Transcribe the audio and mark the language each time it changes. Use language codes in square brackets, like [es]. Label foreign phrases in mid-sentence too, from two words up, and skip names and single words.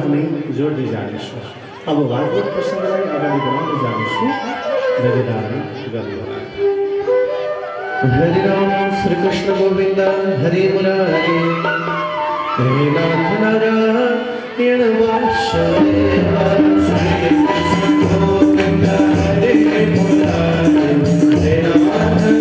[ne] हामी जोड्दै जानेछौँ अब भागवत प्रसङ्गलाई अगाडि बढाउँदै जानेछु निवेदन गर्नुहोला हरि राम श्री कृष्ण गोविन्द हरि मुरारी हे नाथ नारायण वासुदेव श्री कृष्ण गोविन्द हरि मुरारी हे नाथ